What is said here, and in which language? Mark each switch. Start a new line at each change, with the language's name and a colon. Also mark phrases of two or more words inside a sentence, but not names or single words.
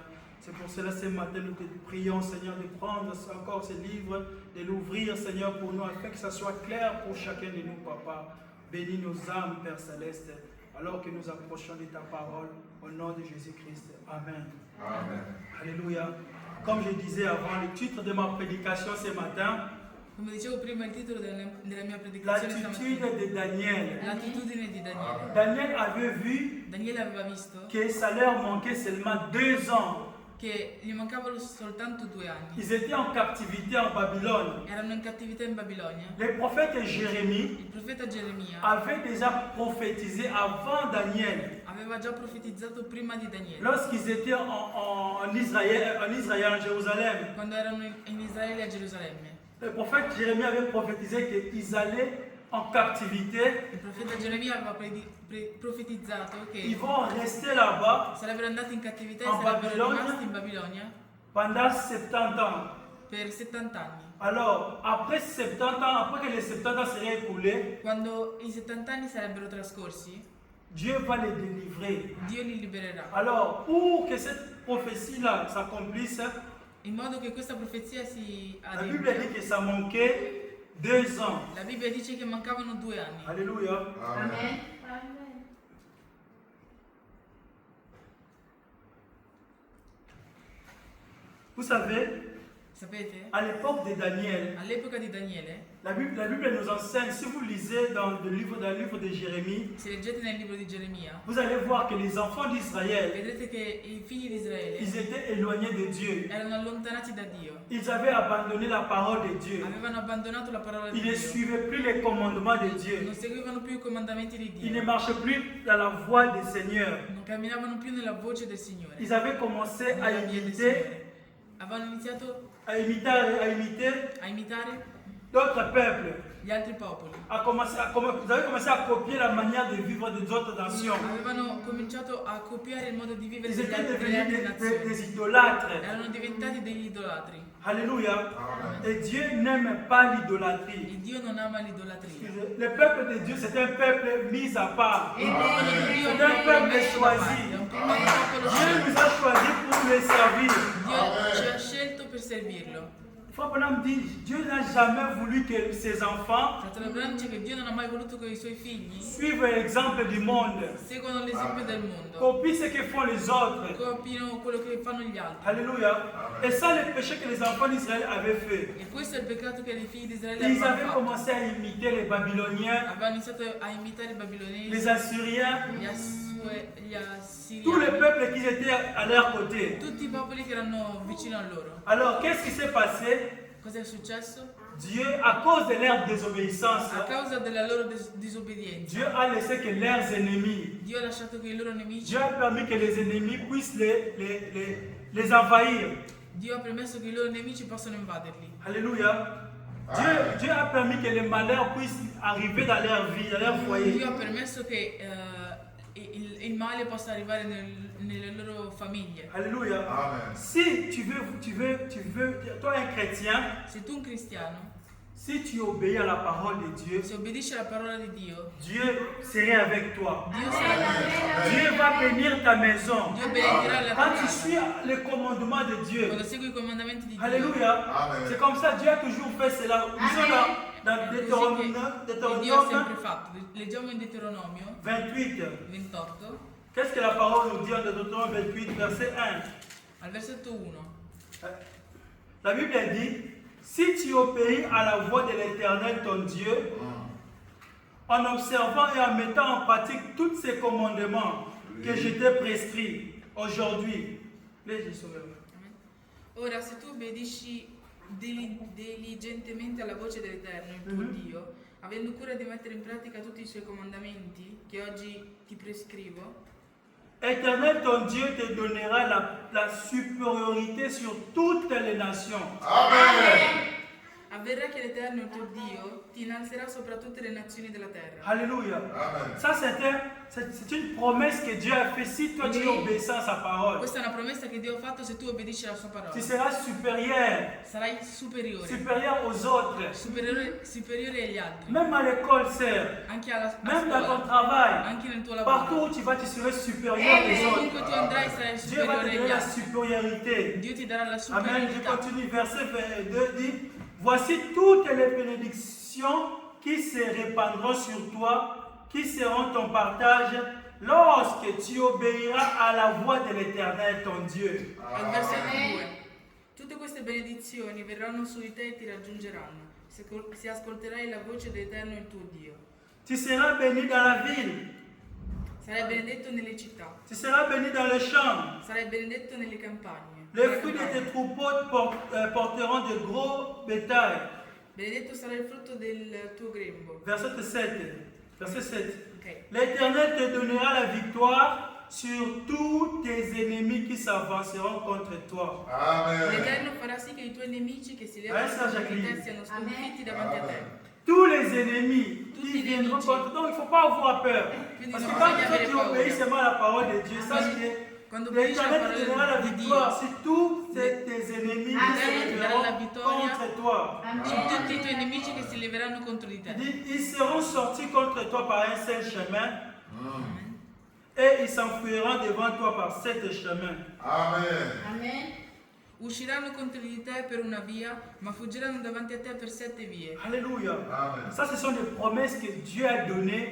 French: C'est pour cela, ce matin, nous te prions, Seigneur, de prendre encore ces livres, de l'ouvrir, Seigneur, pour nous, afin que ça soit clair pour chacun de nous, Papa. Bénis nos âmes, Père Céleste, alors que nous approchons de ta parole, au nom de Jésus-Christ. Amen. Amen. Alléluia. Comme je disais avant, le titre de ma prédication ce matin,
Italian: Come dicevo prima, il titolo della mia predicazione
French: l'attitude
Italian: stamattina,
French: de Daniel.
Italian: l'attitudine di Daniele.
French: Daniel avait vu
Italian: Daniele aveva visto
French: que ça leur manquait seulement 2 ans.
Italian: che gli mancavano soltanto 2 anni.
French: Ils étaient en captivité en Babylone.
Italian: Erano in cattività in Babilonia.
French: Le prophète Jérémie
Italian: Il profeta Geremia
French: avait déjà prophétisé avant Daniel.
Italian: aveva già profetizzato prima di Daniele,
French: Lorsqu'ils étaient en Israël, en Jérusalem,
Italian: quando erano in Israele e a Gerusalemme.
French: le prophète Jérémie avait prophétisé qu'ils allaient en captivité.
Italian: Il profeta Geremia aveva profetizzato
French: Ils
Italian: che
French: vont rester là-bas
Italian: sarebbero andati in cattività e In sarebbero Babilonia? rimasti in Babilonia
French: pendant 70 ans.
Italian: per 70 anni.
French: Alors, après 70 ans, après que les 70 ans seraient écoulés,
Italian: Quando i 70 anni sarebbero trascorsi,
French: Dieu va les délivrer.
Italian: Dio li libererà.
French: Alors, pour que cette prophétie-là s'accomplisse,
Italian: In modo che questa profezia si
French: la Bible dit
Italian: adempia,
French: que ça manquait 2 ans.
Italian: la Bibbia dice che mancavano 2 anni.
French: Alléluia. Amen. Vous savez,
Italian: Sapete?
French: à l'époque de Daniel,
Italian: All'epoca di Daniele,
French: la Bible nous enseigne, si vous lisez dans le livre de Jérémie,
Italian: se leggete nel libro di Geremia,
French: vous allez voir que les enfants d'Israël,
Italian: vedrete che i figli di Israele
French: ils étaient éloignés de Dieu.
Italian: erano allontanati da Dio,
French: Ils avaient abandonné la parole de Dieu.
Italian: avevano abbandonato la parola di
French: Ils ne
Italian: Dio,
French: suivaient plus les commandements de Dieu.
Italian: non seguivano più i comandamenti di
French: Ils ne
Italian: Dio,
French: marchaient plus dans la voie du Seigneur.
Italian: non camminavano più nella voce del Signore,
French: Ils avaient commencé à
Italian: nella via del
French: imiter,
Italian: Signore. Avevano iniziato a imitare
French: d'autres peuples.
Italian: gli altri popoli,
French: Vous avez commencé à copier la manière de vivre des autres nations.
Italian: avevano cominciato a copiare il modo di vivere
French: Ils
Italian: delle
French: étaient
Italian: altre
French: devenus
Italian: nazioni,
French: des idolâtres.
Italian: erano diventati degli idolatri.
French: Alléluia. Amen. Et Dieu n'aime pas l'idolâtrie.
Italian: E Dio non ama l'idolatria.
French: Le peuple de Dieu, c'est un peuple mis à part.
Italian: Il popolo di Dio
French: C'est un peuple
Italian: messo da parte,
French: choisi.
Italian: è un popolo
French: Dieu
Italian: scelto.
French: nous a choisis pour le servir.
Italian: Dio ci ha scelto per servirlo.
French: Frère Branham dit, Dieu n'a jamais voulu que ses enfants
Italian: Fratello Branham dice che Dio non ha mai voluto che i suoi figli
French: suivent l'exemple du monde,
Italian: seguano l'esempio del mondo,
French: copient ce que font les autres.
Italian: copino quello che fanno gli altri.
French: Alléluia. Et ça, le péché que les enfants d'Israël avaient fait.
Italian: E questo è il peccato che i figli di Israele
French: Ils
Italian: avevano
French: avaient
Italian: fatto.
French: commencé à imiter les Babyloniens,
Italian: Avevano iniziato a imitare i babilonesi,
French: les Assyriens,
Italian: gli
French: tous les
Italian: assiriani,
French: peuples qui étaient à leur côté.
Italian: tutti i popoli che erano vicino a loro.
French: Alors, qu'est-ce qui s'est passé?
Italian: Cosa è successo?
French: Dieu, à cause de leur désobéissance,
Italian: A causa della loro disobbedienza,
French: Dieu a laissé que leurs ennemis,
Italian: Dio ha lasciato che i loro nemici,
French: Dieu a permis que les ennemis puissent les envahir.
Italian: Dio ha permesso che i loro nemici possano invaderli.
French: Alléluia. Dieu a permis que les malheurs puissent arriver dans leur vie, dans leur foyer.
Italian: Dio ha permesso che il male possa arrivare nelle loro famiglie.
French: Alléluia. Amen. Si tu veux, toi un chrétien,
Italian: Se tu un cristiano,
French: si tu obéis à la parole de Dieu,
Italian: se obbedisci alla parola di Dio,
French: Dieu serait avec toi.
Italian: Dio sarà con te.
French: Dieu va bénir ta maison.
Italian: Dio benedirà la tua
French: Quand tu
Italian: casa.
French: suis les commandements de Dieu.
Italian: Quando segui i comandamenti di Dio.
French: Alléluia. Amen. C'est comme ça, Dieu a toujours fait cela. Lisons dans
Italian: È così che Dio ha
French: Deutéronome
Italian: sempre fatto. Leggiamo in Deuteronomio 28. 28,
French: Qu'est-ce que la parole nous dit en Deutéronome 28, verset 1?
Italian: al versetto 1.
French: La Bible dit, si tu obéis à la voix de l'Éternel ton Dieu, en observant et en mettant en pratique tous ces commandements que je t'ai prescrits aujourd'hui.
Italian: Ora, se tu obbedisci diligentemente alla voce dell'Eterno, il tuo Dio, avendo cura di mettere in pratica tutti i suoi comandamenti che oggi ti prescrivo,
French: Éternel ton Dieu te donnera la supériorité sur toutes les nations. Amen.
Italian: avverrà che l'Eterno, il tuo Dio, ti innalzerà sopra tutte le nazioni della terra.
French: Alléluia. Amen. Ça, c'est une promesse que Dieu a faite si toi tu obéis à sa parole.
Italian: Questa è una promessa che Dio ha fatto se tu obbedisci alla sua parola.
French: Tu seras supérieur,
Italian: Sarai superiore,
French: supérieur aux autres.
Italian: superiore agli altri.
French: Même à l'école, sœur.
Italian: Anche a
French: Même dans ton
Italian: scuola,
French: travail.
Italian: anche nel tuo
French: Partout
Italian: lavoro.
French: où tu vas, tu seras supérieur aux autres.
Italian: Ovunque tu andrai sarai
French: Dieu va te
Italian: superiore
French: donner
Italian: agli
French: la
Italian: altri.
French: supériorité.
Italian: Dio ti darà la
French: Amen. Je
Italian: superiorità.
French: continue. Verset 22 dit, voici toutes les bénédictions qui se répandront sur toi, qui seront ton partage lorsque tu obéiras à la voix de l'Éternel, ton Dieu.
Italian: Al versetto 2. Tutte queste benedizioni verranno su di te e ti raggiungeranno, se ascolterai la voce dell'Eterno il tuo Dio.
French: Tu seras béni dans la ville.
Italian: Sarai benedetto nelle città,
French: Tu seras béni dans les champs.
Italian: sarai benedetto nelle campagne.
French: Les fruits de tes troupeaux porteront de gros bétail.
Italian: Benedetto sarà il frutto del tuo grembo.
French: Verset 7. Verset 7. Ok. L'Éternel te donnera la victoire sur tous tes ennemis qui s'avanceront contre toi. Amen.
Italian: L'Eterno farà sì che i tuoi nemici che si levano Adesso, contro di te Jacqueline. siano sconfitti davanti a te.
French: Tous les ennemis
Italian: Tutti
French: qui
Italian: i
French: viendront
Italian: nemici.
French: contre toi. Donc il ne faut pas avoir peur.
Italian: Quindi
French: Parce que
Italian: non
French: quand
Italian: bisogna
French: toi
Italian: avere
French: tu obéis
Italian: paura.
French: seulement à la parole de Dieu, sache que
Italian: Quando obbedisci alla
French: l'Éternel te donnera la
Italian: parola di
French: victoire
Italian: Dio,
French: sur tous tes ennemis qui
Italian: L'Éternel
French: se
Italian: ti darà la
French: lèveront
Italian: vittoria
French: contre toi.
Italian: su tutti i tuoi nemici che si leveranno contro di
French: Il
Italian: te.
French: dit, ils seront sortis contre toi par un seul chemin Mm. et ils s'enfuiront devant toi par sept chemins. Amen.
Italian: Usciranno contro di te per una via, ma fuggiranno davanti a te per 7 vie.
French: Alléluia. Amen. Ça, ce sont des promesses que Dieu a données,